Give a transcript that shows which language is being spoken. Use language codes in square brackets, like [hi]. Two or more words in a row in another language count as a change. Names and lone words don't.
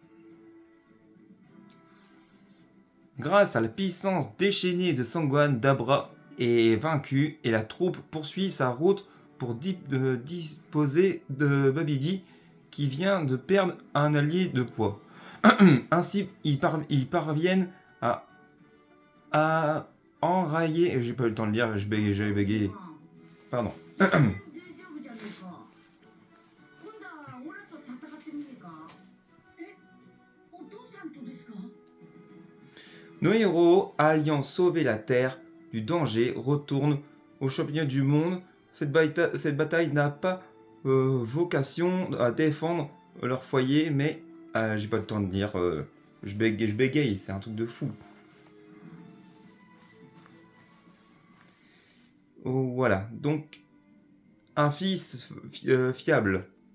[fr] Grâce à la puissance déchaînée de Sangohan, Dabra est vaincu et la troupe poursuit sa route pour disposer de Babidi qui vient de perdre un allié de poids. Ainsi, ils parviennent à enrayer... J'ai pas eu le temps de lire, j'avais bégayé. Pardon. [ja] 大丈夫じゃねえか。今度はオラと戦ってみねえか。え、お父さんとですか？ [fr] Nos héros, alliant sauver la Terre du danger, retournent au championnat du monde. Cette bataille n'a pas vocation à défendre leur foyer, mais j'ai pas le temps de dire. Je bégaye, c'est un truc de fou. Oh, voilà, donc un fils fiable.